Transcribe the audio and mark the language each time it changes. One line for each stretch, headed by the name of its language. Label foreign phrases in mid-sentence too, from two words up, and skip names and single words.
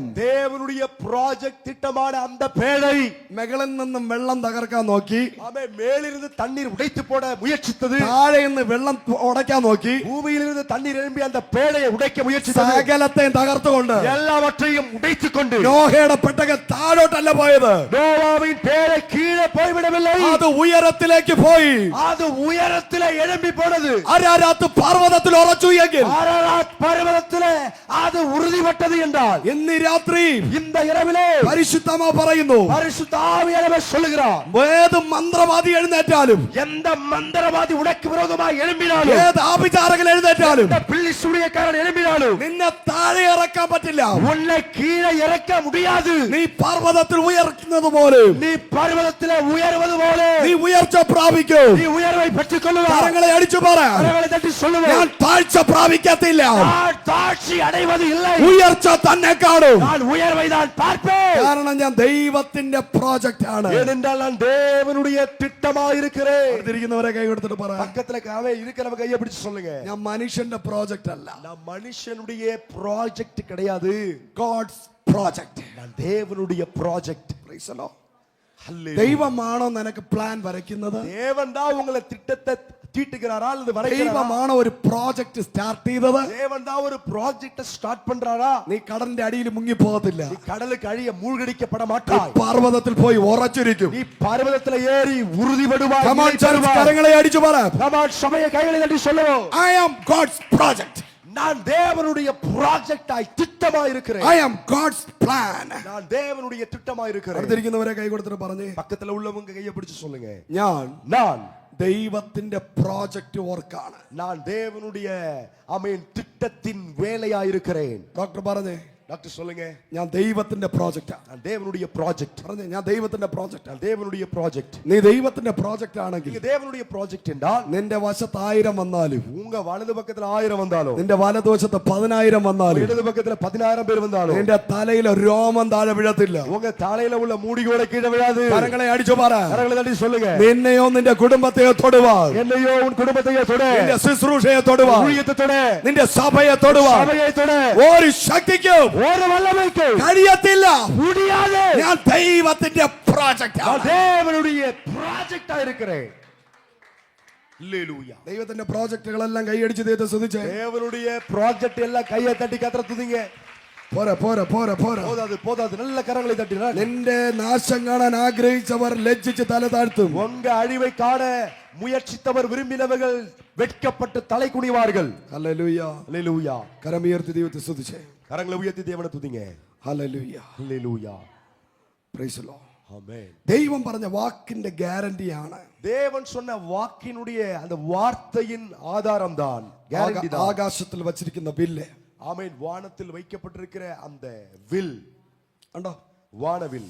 Tamil: தேவனுடைய ப்ராஜெக்ட் திட்டமான அந்த பேழை
Malayalam: മുകളിൽ നിന്നും വെള്ളം തകർക്കാൻ നോക്കി,
Tamil: மேலிருந்து தண்ணீர் உடைத்து போட முயற்சித்தது.
Malayalam: താഴെ നിന്ന് വെള്ളം ഉടയ്ക്കാൻ നോക്കി,
Tamil: பூமியிலிருந்து தண்ணீர் எழும்பி அந்த பேழையை உடைக்க முயற்சித்தது.
Malayalam: സകലത്തെയും തകർത്തുകൊണ്ട്
Tamil: எல்லாவற்றையும் உடைத்துக் கொண்டு
Malayalam: നോഹയുടെ പെട്ടകം താഴോട്ടല്ല പോയത്,
Tamil: நோவாவின் பேழை கீழே போய்விடவில்லை,
Malayalam: അത് ഉയരത്തിലേക്ക് പോയി.
Tamil: அது உயரத்திலே எழும்பி போனது.
Malayalam: അരാരാത്ത് പർവ്വതത്തിൽ ഉറച്ചു എങ്കിൽ
Tamil: அரராத் பர்வதத்திலே அது உறுதிப்பட்டது என்றால்
Malayalam: ഇന്ന് രാത്രി
Tamil: இந்த இரவிலே
Malayalam: പരിശുദ്ധമാ പറയുന്നു,
Tamil: பரிசுத்த ஆவியானவர் சொல்லுகிறார்,
Malayalam: ഏത് മന്ത്രവാദി എഴുന്നേറ്റാലും,
Tamil: எந்த மந்திரவாதி உனக்கு விரோதமாக எழும்பினாலும்,
Malayalam: ഏത് ആഭിചാരകൻ എഴുന്നേറ്റാലും,
Tamil: எந்த பிள்ளை சூனியக்காரன் எழும்பினாலும்
Malayalam: നിന്നെ താഴെ ഇറക്കാൻ പറ്റില്ല.
Tamil: உன்னை கீழே இறக்க முடியாது.
Malayalam: നീ പർവ്വതത്തിൽ ഉയർത്തുന്നത് പോലെ
Tamil: நீ பர்வதத்திலே உயர்வது போல
Malayalam: നീ ഉയർച്ച പ്രാപിക്കും.
Tamil: நீ உயர்வை பெற்றுக் கொள்ளுவாய்.
Malayalam: കരങ്ങളെ അടിച്ചു പറ,
Tamil: கரங்களை தட்டி சொல்லுவாய்,
Malayalam: ഞാൻ താഴ്ച പ്രാപിക്കത്തില്ല,
Tamil: நான் தாழ்ச்சி அடைவது இல்லை,
Malayalam: ഉയർച്ച തന്നെ കാണും.
Tamil: நான் உயர்வை தான் பார்ப்பேன்.
Malayalam: കാരണം ഞാൻ ദൈവത്തിന്റെ പ്രോജക്റ്റ് ആണ്.
Tamil: ஏனென்றால் நான் தேவனுடைய திட்டமாக இருக்கிறேன்.
Malayalam: അടുത്തിരിക്കുന്നവരെ കൈ കൊടുത്തിട്ട് പറ,
Tamil: பக்கத்துல இருக்கிறவங்க கையை பிடிச்சு சொல்லுங்க,
Malayalam: ഞാൻ മനുഷ്യന്റെ പ്രോജക്റ്റ് അല്ല,
Tamil: நான் மனுஷனுடைய ப்ராஜெக்ட் கிடையாது,
English: God's project.
Tamil: நான் தேவனுடைய ப்ராஜெக்ட்.
Malayalam: ദൈവമാണോ നിനക്ക് പ്ലാൻ വരയ്ക്കുന്നത്?
Tamil: தேவன் தான் உங்களை திட்டத்தை தீட்டுகிறாரா அல்லது வரைகிறாரா?
Malayalam: ദൈവമാണോ ഒരു
English: project start
Malayalam: ചെയ്തത്?
Tamil: தேவன் தான் ஒரு
English: project start
Tamil: பண்றாரா?
Malayalam: നീ കടലിന്റെ അടിയിൽ മുങ്ങി പോകത്തില്ല,
Tamil: நீ கடலுக்கு அழிய மூழ்கடிக்கப்பட மாட்டாய்,
Malayalam: പർവ്വതത്തിൽ പോയി ഉറച്ചിരിക്കും.
Tamil: நீ പർവ്വതത്തിലെ ஏறி உறுதிப்படுவாய்.
English: Come on, church,
Malayalam: കരങ്ങളെ അടിച്ചു പറ,
Tamil: சபையை கைகளை தட்டி சொல்லுவோம்,
English: I am God's project.
Tamil: நான் தேவனுடைய ப்ராஜெக்டாய் திட்டமாய் இருக்கிறேன்.
English: I am God's plan.
Tamil: நான் தேவனுடைய திட்டமாய் இருக்கிறேன்.
Malayalam: അടുത്തിരിക്കുന്നവരെ കൈ കൊടുത്തിട്ട് പറഞ്ഞേ,
Tamil: பக்கத்துல உள்ளவங்க கையை பிடிச்சு சொல்லுங்க,
Malayalam: ഞാൻ ദൈവത്തിന്റെ
English: project work.
Tamil: நான் தேவனுடைய திட்டத்தின் வேலையாய் இருக்கிறேன்.
Malayalam: ഡോക്ടർ പറഞ്ഞേ,
Tamil: டாக்டர் சொல்லுங்க,
Malayalam: ഞാൻ ദൈവത്തിന്റെ പ്രോജക്റ്റാ.
Tamil: நான் தேவனுடைய ப்ராஜெக்ட்.
Malayalam: പറഞ്ഞേ, ഞാൻ ദൈവത്തിന്റെ പ്രോജക്റ്റ്.
Tamil: நான் தேவனுடைய ப்ராஜெக்ட்.
Malayalam: നീ ദൈവത്തിന്റെ പ്രോജക്റ്റ് ആണെങ്കിൽ
Tamil: நீங்க தேவனுடைய ப்ராஜெக்ட் என்றால்
Malayalam: നിന്റെ വശത്ത് 1000 വന്നാലും,
Tamil: உங்க வலது பக்கத்துல 1000 வந்தாலும்,
Malayalam: നിന്റെ വലതുവശത്ത് 10000 വന്നാലും,
Tamil: இடது பக்கத்துல 10000 பேர் வந்தாலும்,
Malayalam: നിന്റെ തലയിൽ രോമം താഴെ വീഴത്തില്ല.
Tamil: உங்க தலையில உள்ள மூடிகோட கீழே விழாது.
Malayalam: കരങ്ങളെ അടിച്ചു പറ,
Tamil: கரங்களை தட்டி சொல்லுங்க,
Malayalam: നിന്നെയോ നിന്റെ കുടുംബത്തെയോ തൊടുവാൻ,
Tamil: என்னையோ உன் குடும்பத்தையோ தொட,
Malayalam: നിന്റെ ശുശ്രൂഷയെ തൊടുവാൻ,
Tamil: ஊழியத்தை தொட,
Malayalam: നിന്റെ സഭയെ തൊടുവാൻ
Tamil: சபையை தொட,
Malayalam: ഒരു ശക്തിക്കും
Tamil: ஒரு வல்லமைக்கு
Malayalam: കഴിയത്തില്ല.
Tamil: முடியாது.
Malayalam: ഞാൻ ദൈവത്തിന്റെ പ്രോജക്റ്റ്
Tamil: நான் தேவனுடைய ப்ராஜெக்டா இருக்கிறேன். ஹல்லேலூயா.
Malayalam: ദൈവത്തിന്റെ പ്രോജക്റ്റുകളെല്ലാം കൈയടിച്ച് ദൈവത്തെ സ്തുതിച്ചേ.
Tamil: தேவனுடைய ப்ராஜெக்ட் எல்லாம் கையை தட்டி கத்தரை துதிங்க.
Malayalam: പോരാ പോരാ പോരാ പോരാ,
Tamil: போதாது நல்ல கரங்களை தட்டி.
Malayalam: നിന്റെ നാശം കാണാൻ ആഗ്രഹിച്ചവർ ലജ്ജിച്ച് തല താഴ്ത്തും.
Tamil: உங்க அழிவை காண முயற்சித்தவர் விரும்பினவர்கள் வெட்கப்பட்டு தலை குனிவார்கள்.
Malayalam: ഹല്ലേലൂയ.
Tamil: ஹல்லேலூயா.
Malayalam: കരമുയർത്തി ദൈവത്തെ സ്തുതിച്ചേ.
Tamil: கரங்களை உயர்த்தி தேவனை துதிங்க.
Malayalam: ഹല്ലേലൂയ.
Tamil: ஹல்லேலூயா.
English: Praise the Lord.
Tamil: ஆமென்.
Malayalam: ദൈവം പറഞ്ഞ വാക്കിന്റെ ഗ്യാരണ്ടിയാണ്.
Tamil: தேவன் சொன்ன வாக்கினுடைய அந்த வார்த்தையின் ஆதாரம் தான், கேரண்டி தான்.
Malayalam: ആകാശത്തിൽ വച്ചിരിക്കുന്ന ബില്ല്.
Tamil: ஆமென். வானத்தில் வைக்கப்பட்டிருக்கிற அந்த வில்,
Malayalam: കണ്ടോ?
Tamil: வானவில்.